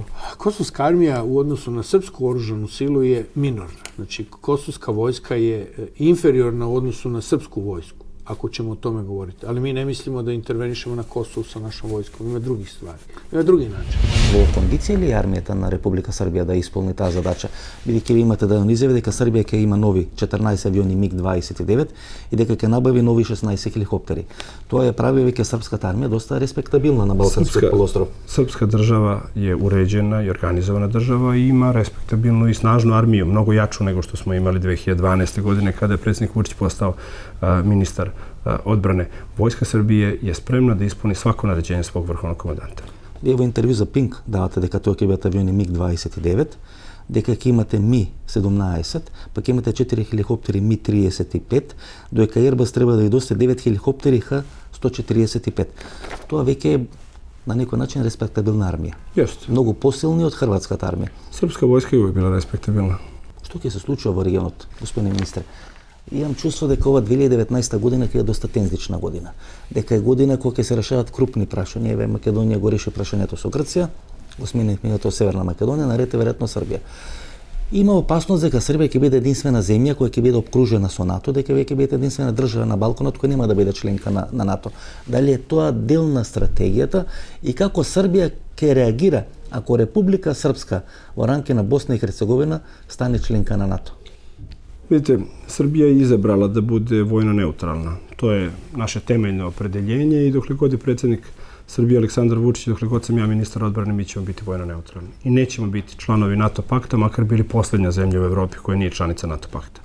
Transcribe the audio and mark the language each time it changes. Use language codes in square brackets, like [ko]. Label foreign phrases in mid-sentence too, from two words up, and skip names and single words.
[sr] Kosovska armija u odnosu na srpsku oružanu silu je minorna. Znači, kosovska vojska je inferiorna u odnosu na srpsku vojsku, ako ćemo o tome govoriti. Ali mi ne mislimo da intervenišemo na Kosovu sa našom vojskom. Ima drugih stvari. Ima drugi način. [mk] Во кондиција ли е армијата на Република Србија да исполни таа задача? Бидејќи ви имате да изјави дека Србија ќе има нови 14 авиони МиГ-29 и дека ќе набави нови 16 хеликоптери. Тоа ја прави веќе српската армија доста респектабилна на Балканскиот полуостров. [sr] Srpska država je uređena i organizovana država i ima respektabilnu i snažnu armiju, mnogo jaču nego što smo imali 2012. godine kada je predsjednik Vučić postao ministar odbrane. Vojska Srbije je spremna da ispuni svako naređenje svog vrhovnog komandanta. [mk] Вие во интервју за Пинк давате дека тоа ќе бидат авиони МиГ-29, дека ќе имате Ми-17, па ќе имате 4 хеликоптери Ми-35, доека Airbus треба да ви досте 9 хеликоптери Х-145. Тоа веќе е на некој начин респектабилна армија. [sr] Jeste. [mk] Многу посилни од хрватската армија. [sr] Srpska vojska je uvijek bila respektabilna. [mk] Што ќе се случува во регионот, господин министре? Имам чувство дека ова 2019 година ќе е доста тензична година. Дека е година кога ќе се решават крупни прашања. Еве Македонија го реши прашањето со Грција, го смени минато Северна Македонија, наред е веројатно Србија. Има опасност дека Србија ќе биде единствена земја која ќе биде обкружена со НАТО, дека веќе ќе биде единствена држава на Балканот која нема да биде членка на НАТО. Дали е тоа дел на стратегијата и како Србија ќе реагира ako Republika Srpska во ранкина Босна и Херцеговина стане членка на НАТО? [sr] Vidite, Srbija je izabrala da bude vojno neutralna. To je naše temeljno opredeljenje i dokle god je predsjednik Srbije Aleksandar Vučić, dokle god sam ja ministar odbrane, mi ćemo biti vojno neutralni. I nećemo biti članovi NATO pakta, makar bili poslednja zemlja u Evropi koja nije članica NATO pakta.